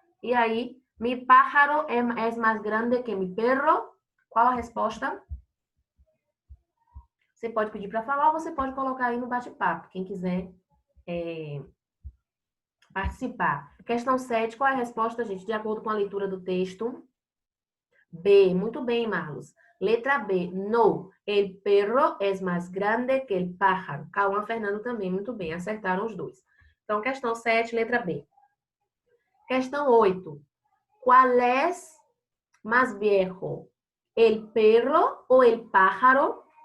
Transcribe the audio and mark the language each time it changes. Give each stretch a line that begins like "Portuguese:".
Portuguese: E aí,
Spanish: mi pájaro
Portuguese: é mais grande que
Spanish: mi perro.
Portuguese: Qual a resposta? Você pode pedir para falar ou você pode colocar aí no bate-papo, quem quiser participar. Questão 7, qual é a resposta, gente? De acordo com a leitura do texto. B, muito bem, Marlos. Letra B,
Spanish: no, el perro es más grande que el pájaro.
Portuguese: Cauã Fernando também, muito bem, acertaram os dois. Então, questão 7, letra B. Questão 8,
Spanish: qual es más viejo, el perro ou el pájaro?